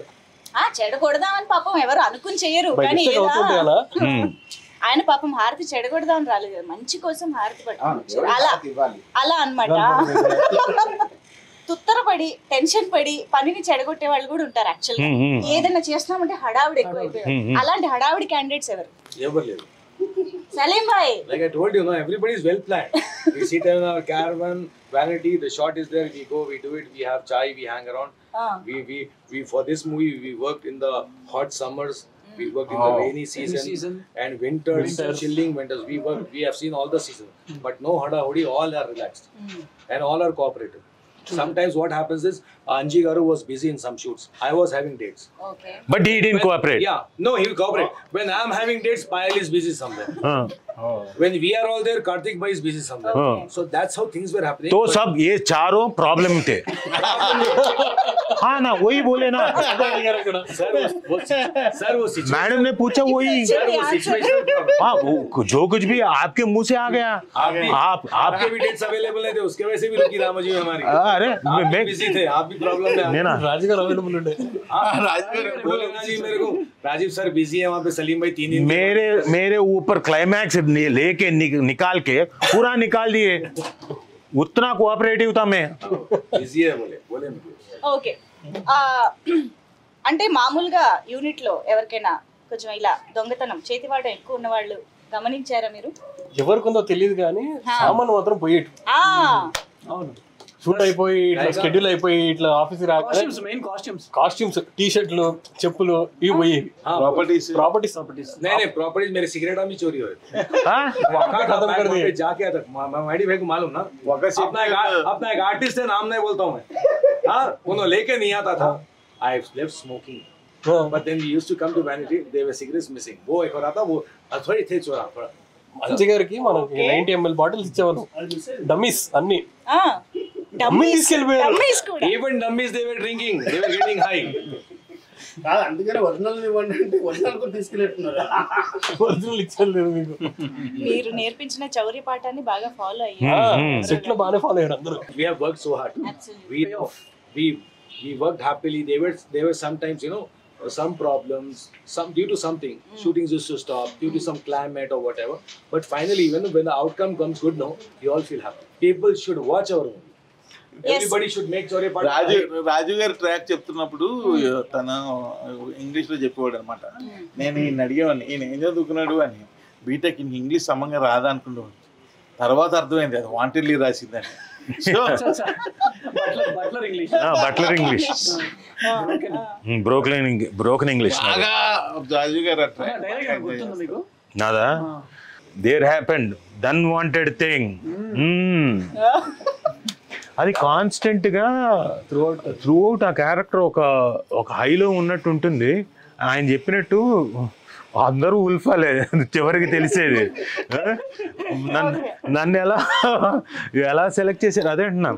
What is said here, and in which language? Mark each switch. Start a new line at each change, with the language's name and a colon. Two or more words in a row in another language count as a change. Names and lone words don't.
Telugu: చెడగొడదామని పాపం ఎవరు అనుకుని చెయ్యరు, కానీ ఆయన పాపం హారతి చెడగొడదామని రాలేదు, మంచి కోసం హారతి పట్టుకోవచ్చు. అలా అన్నమాట. తుత్తరపడి టెన్షన్ పడి పనిని చెడగొట్టే వాళ్ళు కూడా ఉంటారు. యాక్చువల్ గా ఏదైనా చేస్తున్నామంటే హడావిడి ఎక్కువైపోయారు. అలాంటి హడావిడి క్యాండిడేట్స్ ఎవరు? ఎవరు లేరు.
English: Salim bhai, like I told you, no, everybody is well planned. We sit in our caravan, vanity, the shot is there, we go, we do it, we have chai, we hang around. We for this movie we worked in the hot summers We worked in the rainy season and winters, chilling winters. We have seen all the seasons, but no hada hodi. All are relaxed and all are cooperative. Sometimes what happens is Anji Garu was busy in some shoots. I was having dates.
Telugu: ఓకే
English: But he didn't cooperate. Yeah, no, he will cooperate. When I am having dates, Payal is busy somewhere. When we are all there, Karthik Bhai is busy somewhere. So that's how things were happening.
Hindi: तो सब ये चारों प्रॉब्लम थे. हाँ ना वही बोले ना. Sir, वो situation. मैडम ने पूछा वही. Sir, वो
English: situational problem.
Hindi: हाँ वो जो कुछ भी आपके मुंह से आ गया. आप आपके भी
English: dates available
Hindi: नहीं थे, उसके वजह से भी रुकी रामोजी में हमारी. अरे मैं बिजी थे, आप भी प्रॉब्लम में. नहीं ना.
Telugu: राजीव गाరు అవైలబుల్ ఉండే.
Hindi: बोले ना जी मेरे को, राजीव सर बिजी है वहाँ पे, सलीम भाई 3 दिन. मेरे ऊपर क्लाइमैक्स लेके निकाल के पूरा निकाल दिए. उतना कोऑपरेटिव था मैं. बिजी है बोले.
Telugu: ఓకే అంటే మామూలుగా యూనిట్ లో ఎవరికైనా కొంచెం ఇలా దొంగతనం చేతివాట ఎక్కువ ఉన్న వాళ్ళు గమనించారా మీరు? ఎవరికొందో తెలియదు కానీ సామాన్ మాత్రం పోయేటు. అవును, షూట్ అయిపోయి ఇట్లా షెడ్యూల్ అయిపోయి ఇట్లా ఆఫీస్ రాగానే మెయిన్
English: costumes T-shirts
Telugu: చెప్పులు ఇవి పోయేవి.
Hindi: प्रॉपर्टीज नहीं प्रॉपर्टीज मेरे सिगरेट में चोरी हुए. खत्म कर दिए. जाके आता मैडी भाई को मालूम ना, अपना एक आर्टिस्ट है, नाम नहीं बोलता हूँ मैं. हाँ, उन्होंने लेके नहीं आता था.
English: I left smoking, but then we used to come to Vanity. There were cigarettes missing.
Hindi: वो एक और आता, वो थोड़ी थे चोरा थोड़ा.
Telugu: మంచి గారికి మనకి 90 ml బాటిల్స్ ఇచ్చేవాళ్ళు, డమ్మీస్ అన్ని. డమ్మీస్ కూడా.
English: Even dummies they were drinking. They were getting high.
Telugu: కాదు, అందుకనే ఒరిజినల్ ఇవ్వండి అంటే ఒరిజినల్ కూడా తీసుకెళ్ళిట్టున్నారు. ఒరిజినల్ ఇచ్చేయలేదు మీకు. మీరు నేర్పించిన చౌర్య పాఠాన్ని బాగా ఫాలో అయ్యారు. సెట్ లో బాగానే ఫాలో అయ్యారు అందరూ.
English: We have worked so hard. We worked happily. There were sometimes, you know, some problems, due to something, shootings used to stop due to some climate or whatever. But finally, when the outcome comes good, no, you all feel happy. People should watch our movie. Everybody should make Chaurya Part.
Telugu: రాజు గారు ట్రాక్ చెప్తున్నప్పుడు తను ఇంగ్లీష్ లో చెప్పేవాడు అనమాట. నేను ఈయన అడిగేవాడిని, ఈయన ఏం చదువుకున్నాడు అని.
English: BTech English
Telugu: సమంగా రాదా అనుకున్నాడు. తర్వాత అర్థమైంది అది వాంటెడ్లీ రాసిందని.
English: Butler English. broken English.
Telugu: బాగా రాజు గారు గుర్తుందా మీకు?
English: Nada there happened than wanted thing.
Telugu: అది కాన్స్టెంట్ గా త్రూ అవుట్ ఆ క్యారెక్టర్ ఒక హైలో ఉన్నట్టు ఉంటుంది. ఆయన చెప్పినట్టు అందరూ ఉల్ఫాలే చివరికి తెలిసేది. నన్ను ఎలా సెలెక్ట్ చేశారు అదే అంటున్నాను.